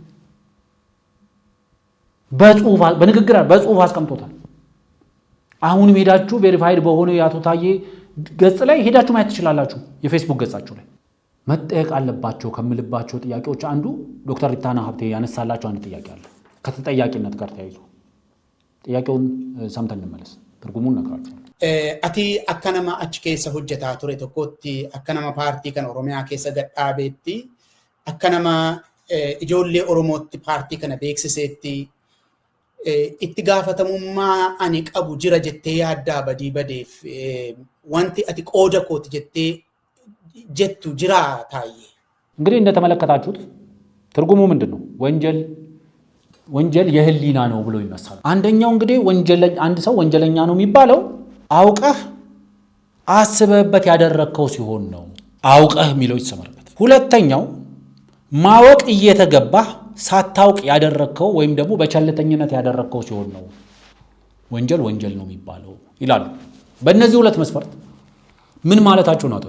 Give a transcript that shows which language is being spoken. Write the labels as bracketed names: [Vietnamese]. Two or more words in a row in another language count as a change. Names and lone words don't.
[Amharic] በንግግር በጽሁፍ አስቀምጦታል። አሁንም ሄዳችሁ ቬሪፋይድ በሆነ የአቶ ታዬ ገጽ ላይ ሄዳችሁ ማየት ትችላላችሁ። የፌስቡክ ገጻችሁ ላይ መጠየቅ አለባቸው ከምልባቸው ጥያቄዎች አንዱ ዶክተር ሪታና ሀብቴ ያነሳላቸው አንድ ጥያቄ አለ ከተጠያቂነት ጋር ተያይዞ። ጥያቄውን ሰምተን እንመለስ። ትርጉሙን ነግራችሁ [Oromo] Ati akka nama achi keessa hojjetaa ture tokkootti akka nama paartii kan Oromiyaa keessa geggeessitu akka nama ijoollee Oromootti paartii kana beeksisetti itti gaafatamummaa ani qabu jira jettee yaaddaa badii badeef wanti ati qooda kooti jettee jettu jira ታዬ። [Amharic] እንግዲህ እንደተመለከታችሁት ትርጉሙ ምንድነው? ወንጀል የህሊና ነው ብሎ ይነሳል። አንደኛው እንግዲህ አንድ ሰው ወንጀለኛ ነው የሚባለው አውቀህ አስበህበት ያደረከው ሲሆን ነው። አውቀህ የሚለው ይሰመርበት። ሁለተኛው ማወቅ እየተገባህ ሳታውቅ ያደረከው ወይም ደግሞ በቸልተኝነት ያደረከው ሲሆን ነው ወንጀል ነው የሚባለው ይላሉ። በእነዚህ ሁለት መስፈርት ምን ማለታቸው ነው?